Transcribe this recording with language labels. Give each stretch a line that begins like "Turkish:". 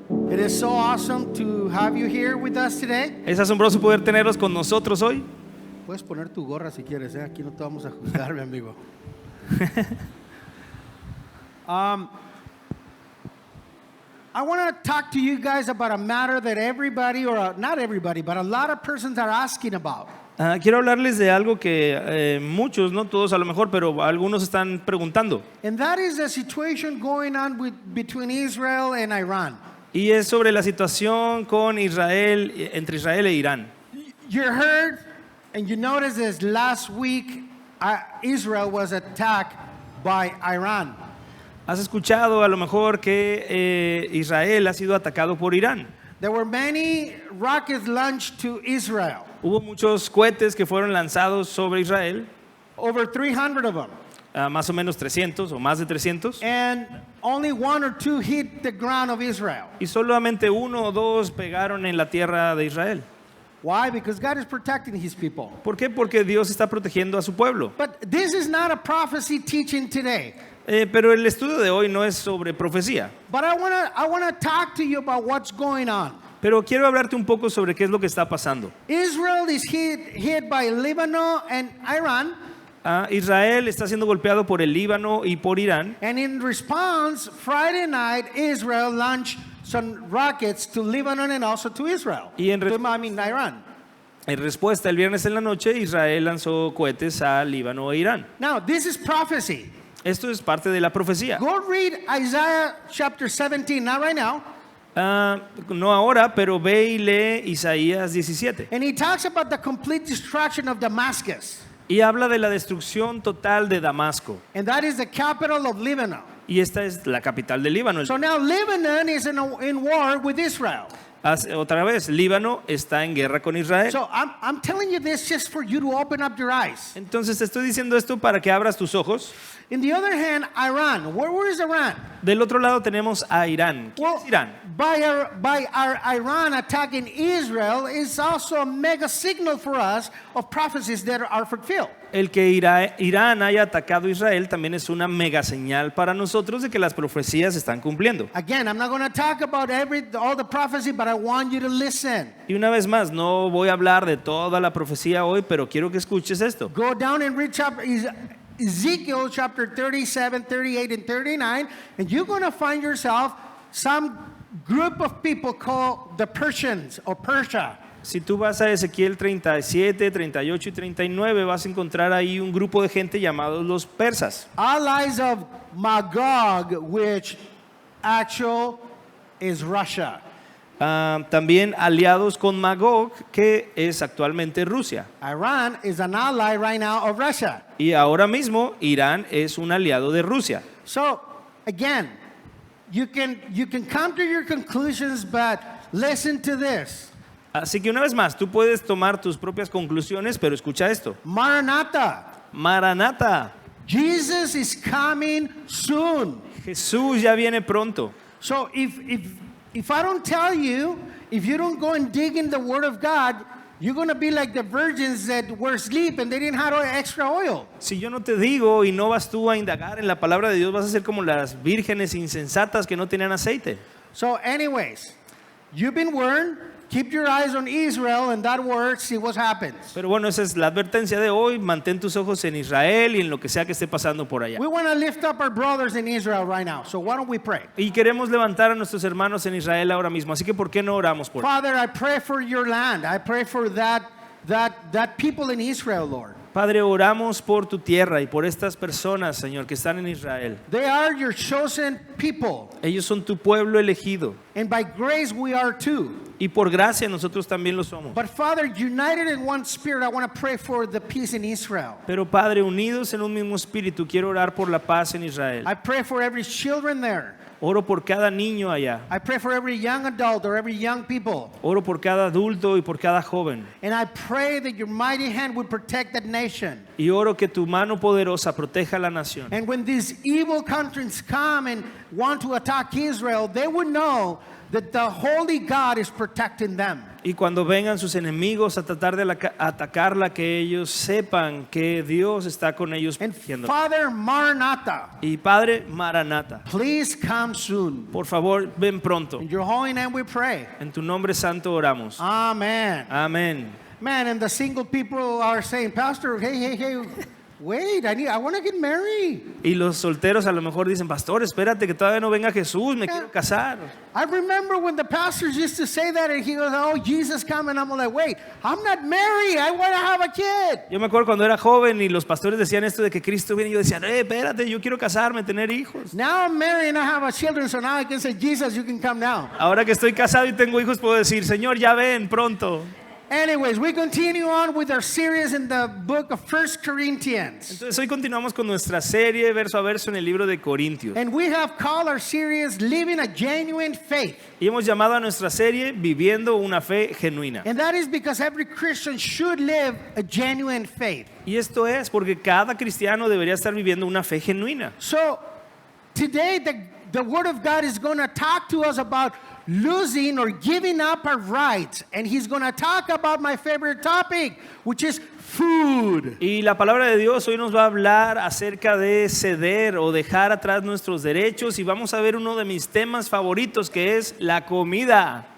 English: It is so awesome to have you here with us today.
Spanish: Es asombroso poder tenerlos con nosotros hoy. Puedes poner tu gorra si quieres, ¿eh? Aquí no te vamos a juzgar, mi amigo.
English: I want to talk to you guys about a matter that everybody, or not everybody, but a lot of persons are asking about.
Spanish: Quiero hablarles de algo que muchos, no todos a lo mejor, pero algunos están preguntando.
English: And that is the situation going on between Israel and Iran.
Spanish: Y es sobre la situación con Israel, entre Israel e Irán.
English: You heard and you noticed this last week, Israel was attacked by Iran.
Spanish: Has escuchado a lo mejor que Israel ha sido atacado por Irán.
English: There were many rockets launched to Israel.
Spanish: Hubo muchos cohetes que fueron lanzados sobre Israel.
English: Over 300 of them.
Spanish: Más o menos 300 o más de 300.
English: And only one or two hit the ground of Israel.
Spanish: Y solamente uno o dos pegaron en la tierra de Israel.
English: Why? Because God is protecting his people.
Spanish: ¿Por qué? Porque Dios está protegiendo a su pueblo.
English: But this is not a prophecy teaching today.
Spanish: Pero el estudio de hoy no es sobre profecía.
English: But I want to talk to you about what's going on.
Spanish: Pero quiero hablarte un poco sobre qué es lo que está pasando.
English: Israel is hit by Lebanon and Iran.
Spanish: Israel está siendo golpeado por el Líbano y por Irán.
English: And in response, Friday night, Israel launched some rockets to Lebanon and also to Israel. Iran.
Spanish: En respuesta, el viernes en la noche, Israel lanzó cohetes a Líbano e Irán.
English: Now, this is prophecy.
Spanish: Esto es parte de la profecía.
English: Go read Isaiah chapter 17, not right now.
Spanish: No ahora, pero ve y lee Isaías 17.
English: And he talks about the complete destruction of Damascus.
Spanish: Y habla de la destrucción total de Damasco.
English: And that is the capital of Lebanon.
Spanish: Y esta es la capital de Líbano.
English: So now Lebanon is in war with Israel.
Spanish: Otra vez, Líbano está en guerra con Israel.
English: So I'm telling you this just for you to open up your eyes.
Spanish: Entonces te estoy diciendo esto para que abras tus ojos.
English: In the other hand, Iran. Where is Iran?
Spanish: Del otro lado tenemos a Irán. ¿Quién es Irán?
English: By our Iran attacking Israel is also a mega signal for us of prophecies that are fulfilled.
Spanish: El que Irán haya atacado a Israel también es una mega señal para nosotros de que las profecías se están cumpliendo.
English: Again, I'm not going to talk about all the prophecy, but I want you to listen.
Spanish: Y una vez más, no voy a hablar de toda la profecía hoy, pero quiero que escuches esto.
English: Go down and read Ezekiel chapter 37, 38, and 39, and you're going to find yourself some group of people called the Persians or Persia.
Spanish: Si tú vas a Ezequiel 37, 38 y 39, vas a encontrar ahí un grupo de gente llamados los persas.
English: Allies of Magog, which actual is Russia.
Spanish: También aliados con Magog, que es actualmente Rusia.
English: Iran is an ally right now of Russia.
Spanish: Y ahora mismo Irán es un aliado de Rusia.
English: So, again, you can come to your conclusions, but listen to this.
Spanish: Así que una vez más, tú puedes tomar tus propias conclusiones, pero escucha esto.
English: Maranatha.
Spanish: Maranatha.
English: Jesus is coming soon.
Spanish: Jesús ya viene pronto.
English: So if I don't tell you, if you don't go and dig in the Word of God, you're going to be like the virgins that were asleep and they didn't have extra oil.
Spanish: Si yo no te digo y no vas tú a indagar en la palabra de Dios, vas a ser como las vírgenes insensatas que no tenían aceite.
English: So anyways, you've been warned. Keep your eyes on Israel and that word, see what happens.
Spanish: Pero bueno, esa es la advertencia de hoy. Mantén tus ojos en Israel y en lo que sea que esté pasando por allá.
English: We want to lift up our brothers in Israel right now. So why don't we pray?
Spanish: Y queremos levantar a nuestros hermanos en Israel ahora mismo. Así que ¿por qué no oramos por ellos?
English: Father, I pray for your land. I pray for that people in Israel, Lord.
Spanish: Padre, oramos por tu tierra y por estas personas, Señor, que están en Israel.
English: They are your chosen people.
Spanish: Ellos son tu pueblo elegido.
English: And by grace we are too.
Spanish: Y por gracia nosotros también lo somos.
English: But Father, united in one spirit, I want to pray for the peace in Israel.
Spanish: Pero Padre, unidos en un mismo espíritu, quiero orar por la paz en Israel.
English: I pray for every children there.
Spanish: Oro por cada niño allá.
English: I pray for every young adult or every young people.
Spanish: Oro por cada adulto y por cada joven.
English: And I pray that your mighty hand would protect that nation.
Spanish: Y oro que tu mano poderosa proteja la nación.
English: And when these evil countries come and want to attack Israel, they would know that the holy God is protecting them.
Spanish: Y cuando vengan sus enemigos a tratar de atacarla, que ellos sepan que Dios está con ellos
English: And
Spanish: protegiéndola.
English: Father Maranatha,
Spanish: Y Padre Maranata,
English: please come soon.
Spanish: por favor, ven pronto.
English: In your holy name we pray.
Spanish: En tu nombre santo oramos.
English: Amen.
Spanish: Amén.
English: Man, and the single people are saying, Pastor, hey, wait, I want to get married.
Spanish: Y los solteros a lo mejor dicen, pastor, espérate que todavía no venga Jesús, me quiero casar.
English: I remember when the pastors used to say that, and he goes, oh, Jesus coming. I'm like, wait, I'm not married. I want to have a kid.
Spanish: Yo me acuerdo cuando era joven y los pastores decían esto de que Cristo viene y yo decía, espérate, yo quiero casarme, tener hijos.
English: Now I'm married and I have a children, so now I can say, Jesus, you can come now.
Spanish: Ahora que estoy casado y tengo hijos puedo decir, Señor, ya ven pronto.
English: Anyways, we continue on with our series in the book of 1 Corinthians.
Spanish: Entonces hoy continuamos con nuestra serie verso a verso en el libro de Corintios.
English: And we have called our series Living a Genuine Faith.
Spanish: Y hemos llamado a nuestra serie Viviendo una fe genuina.
English: And that is because every Christian should live a genuine faith.
Spanish: Y esto es porque cada cristiano debería estar viviendo una fe genuina.
English: So today the Word of God is going to talk to us about losing or giving up our rights. And He's going to talk about my favorite topic, which is food.
Spanish: Y la palabra de Dios hoy nos va a hablar acerca de ceder o dejar atrás nuestros derechos y vamos a ver uno de mis temas favoritos que es la comida.